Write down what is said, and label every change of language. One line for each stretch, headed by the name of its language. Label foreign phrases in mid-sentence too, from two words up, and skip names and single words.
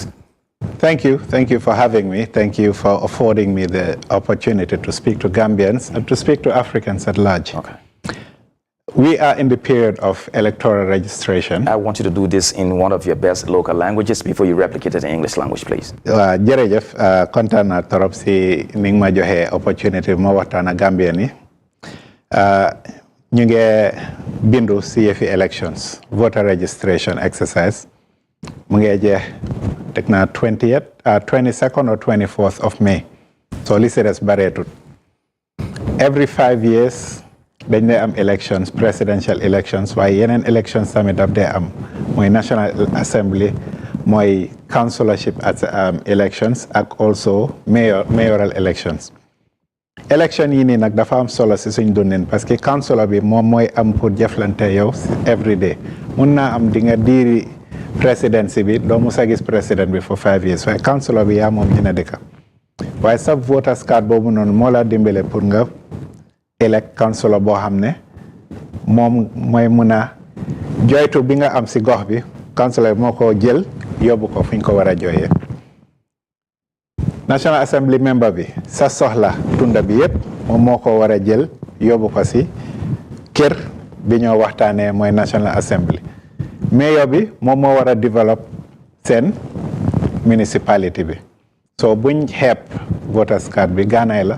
English: Thank you. Thank you for having me. Thank you for affording me the opportunity to speak to Gambians and to speak to Africans at large. Okay. We are in the period of electoral registration. I want you to do this in one of your best local languages before you replicate it in English language, please.
Wolof: Jërëjëf kontaan naa torop si ni nga ma joxe opportunity ma waxtaan ak Gambien yi ñu ngi bindu si yëfi
English: elections voter registration exercise
Wolof: mu ngi jeex teg naa
English: 22nd or 24th of May
Wolof: so li si des bareetut.
English: Every 5 years
Wolof: dañ dee am
English: elections, presidential elections,
Wolof: waaye yeneen elections tamit daf dee am mooy National Assembly, mooy
English: councillorship elections
Wolof: ak
English: also mayoral elections.
Wolof: Election yi nii nag dafa am solo si suñ dundin
French: parce que
Wolof: councillor bi moom mooy am pour jëflante yow
English: every day.
Wolof: Mun naa am di nga diiri presidency bi doo musa gis president bi
English: for 5 years
Wolof: waaye councillor bi yaa moom dina dëkka waaye sa
English: voters card
Wolof: boobu noonu moo la dimbale pour nga elect councillor boo xam ne moom mooy mun a joytu bi nga am si gox bi councillor moo ko jël yóbbu ko fu ñu ko war a jooyee. National Assembly member bi sa soxla tunda bi yëpp moom moo ko war a jël yóbbu ko si kër bi ñoo waxtaanee mooy National Assembly. Mayor bi moom moo war a develop seen municipality bi so buñ xeeb
English: voters card
Wolof: bi gaanaay la.